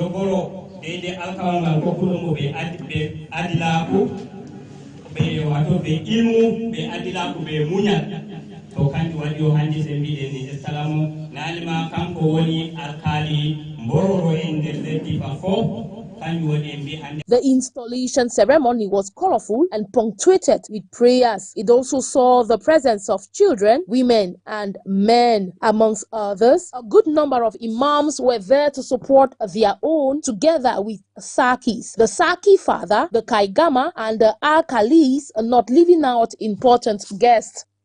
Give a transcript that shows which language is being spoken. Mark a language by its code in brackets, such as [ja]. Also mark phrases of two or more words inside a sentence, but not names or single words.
[ff] jogoro dede alkawangal kokkuɗo mo ɓe adilaku ɓe wato ɓe ilmu ɓe adilaku ɓe muñal to kanjum waɗi o hande se mbiɗen ni assalamu nalima kanko woni alkali Bororo en nder leddi Fako. [en] The installation ceremony was colorful and punctuated with prayers. It also saw the presence of children, women, and men. Amongst others, a good number of imams were there to support their own, together with Sakis, the Saki father, the Kaigama, and the Alkalis, not leaving out important guests.